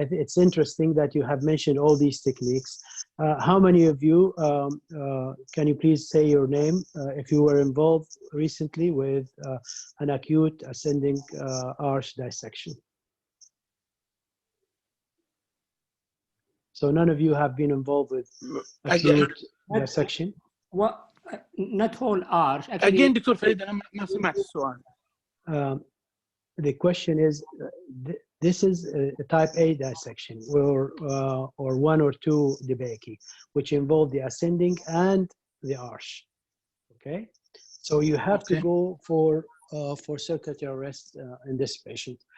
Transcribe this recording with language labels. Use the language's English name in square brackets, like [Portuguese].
[English] It's interesting that you have mentioned all these techniques. How many of you, can you please say your name, if you were involved recently with an acute ascending arch dissection? So none of you have been involved with acute dissection? Well, not whole arch. Actually, Again, [Arabic] دكتور فريد أنا ما سمعت السؤال. [English] The question is, this is a type A dissection or one or two DeBakey, which involve the ascending and the arch. Okay, so you have to go for circulatory arrest in this patient.